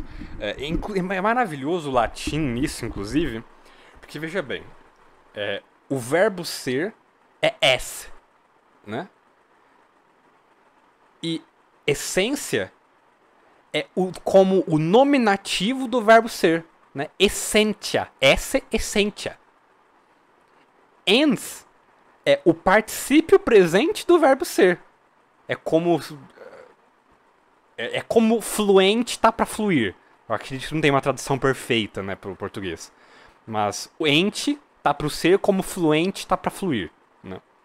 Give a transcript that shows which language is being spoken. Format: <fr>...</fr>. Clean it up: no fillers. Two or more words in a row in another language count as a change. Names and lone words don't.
<pt>É maravilhoso o latim nisso, inclusive, porque veja bem, o verbo ser é esse, né? E essência é como o nominativo do verbo ser, né?</pt> <la>Essentia, esse essentia.</la> <pt>Ens é o particípio presente do verbo ser. É como fluente tá para fluir. Eu acredito que não tem uma tradução perfeita, né, pro português. Mas o ente tá pro ser como fluente tá para fluir, né?</pt>